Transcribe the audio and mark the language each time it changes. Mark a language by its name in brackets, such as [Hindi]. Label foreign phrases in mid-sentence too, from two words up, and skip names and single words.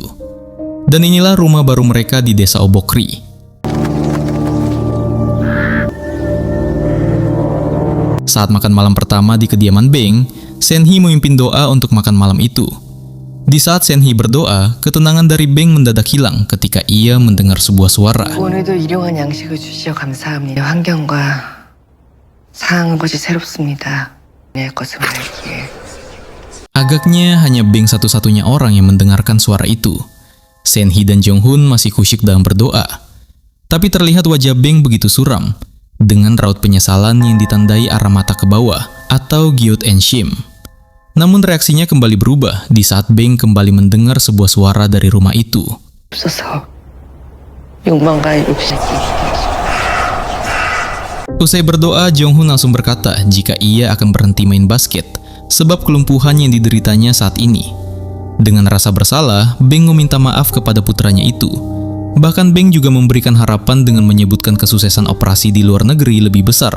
[Indonesian] Dan inilah rumah baru mereka di Desa Obokri. Saat makan malam pertama di kediaman Beng, Senhee memimpin doa untuk makan malam itu. Di saat Senhee berdoa, ketenangan dari Beng mendadak hilang ketika ia mendengar sebuah suara. [Korean] 오늘도 일용한 양식을 주시어 감사합니다. 환경과 상황은 것이 새롭습니다. 내 것을 알기에. [Indonesian] Agaknya hanya Beng satu-satunya orang yang mendengarkan suara itu. Senhee dan Jong-hun masih kusyuk dalam berdoa. Tapi terlihat wajah Beng begitu suram, dengan raut penyesalan yang ditandai arah mata ke bawah, atau gyut and shim. Namun reaksinya kembali berubah di saat Beng kembali mendengar sebuah suara dari rumah itu. [Korean] 없어서 욕망과 욕심이 [Indonesian] Usai berdoa, Jong-hun langsung berkata jika ia akan berhenti main basket sebab kelumpuhan yang dideritanya saat ini. Dengan rasa bersalah, Beng meminta maaf kepada putranya itu. Bahkan Beng juga memberikan harapan dengan menyebutkan kesuksesan operasi di luar negeri lebih besar.